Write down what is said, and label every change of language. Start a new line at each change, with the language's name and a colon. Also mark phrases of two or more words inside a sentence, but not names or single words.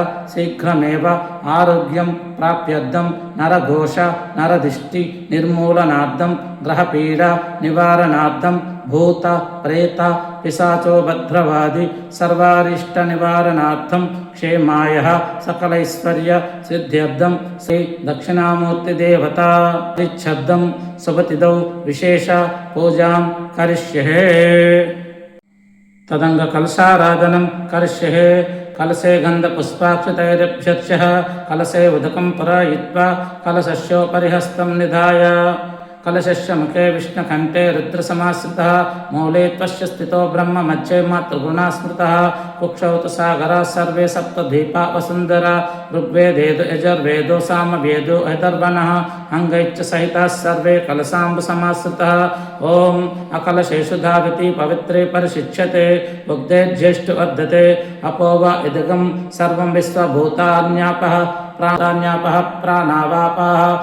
Sanskrit: శీఘ్రమేవ ఆరోగ్యం ప్రాప్త్యర్థం నరఘోష నరదిష్టి నిర్మూలనార్థం గ్రహపీడ నివారణార్థం భూత ప్రేత పిశాచోభద్రవాది సర్వారిష్ట నివారణార్థం క్షేమాయ సకలైశ్వర్య సిద్ధ్యర్థం శ్రీ దక్షిణామూర్తి దేవత ప్రీచ్ఛద్దం శుభతిథౌ విశేష పూజాం కరిష్యే. తదంగ కలశారాధనం కరిష్యే. కలశే గంధ పుష్పాక్షతైరభ్యర్చ్య కలశే ఉదకం పరాయిత్వా కలశస్యోపరి హస్తం నిధాయ कलशस्य मुखे विष्णुकण्ठे रुद्रसमाश्रितः मूले त्वस्य स्थितो ब्रह्म मध्ये मातृगुणा स्मृतः कुक्षौ तु सागराः सर्वे सप्तद्वीपा वसुन्धरा ऋग्वेदेदो यजुर्वेदो सामवेदो अथर्वणः अङ्गैश्च सहिताः सर्वे कलशाम्बुसमाश्रितः ॐ अकलशेषु धाविति पवित्रे परिशिच्यते उग्धे ज्येष्ठ वर्धते अपो वा इदगं सर्वं विश्वभूतान्यापः प्राणान्यापः प्राणावापः